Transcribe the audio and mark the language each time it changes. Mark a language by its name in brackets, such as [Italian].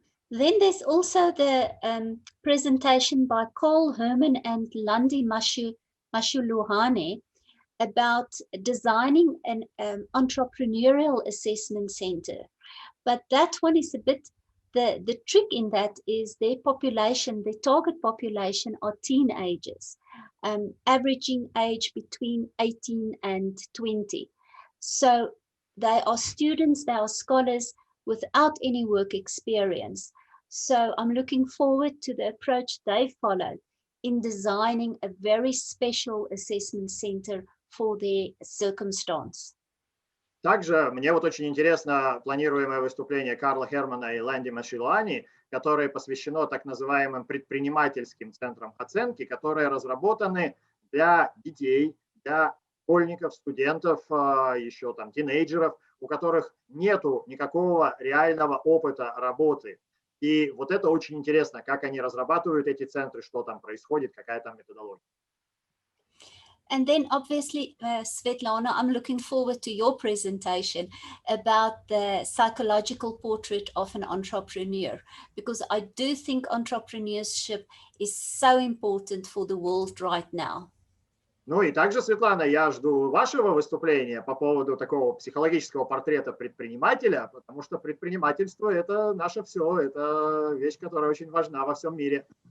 [English] Then there's also the presentation by Carl Herman and Landi Mashuluhane about designing an entrepreneurial assessment center. But that one is a bit, the trick in that is their population, their target population are teenagers, averaging age between 18 and 20. So they are students, they are scholars without any work experience. So I'm looking forward to the approach they followed in designing a very special assessment center for their circumstance. [Russian] Также мне вот очень интересно планируемое выступление Карла Хермана и Ланди Машилуани, которое посвящено так называемым предпринимательским центрам оценки, которые разработаны для детей, для школьников, студентов, еще там тинейджеров, у которых нету никакого реального опыта работы. И вот это очень интересно, как они разрабатывают эти центры, что там происходит, какая там методология. [English] And then obviously, Svetlana, I'm looking forward to your presentation about the psychological portrait of an entrepreneur, because I do think entrepreneurship is so important for the world right now. [Russian] Ну и также, Светлана, я жду вашего выступления по поводу такого психологического портрета предпринимателя, потому что предпринимательство – это наше все, это вещь, которая очень важна во всем мире.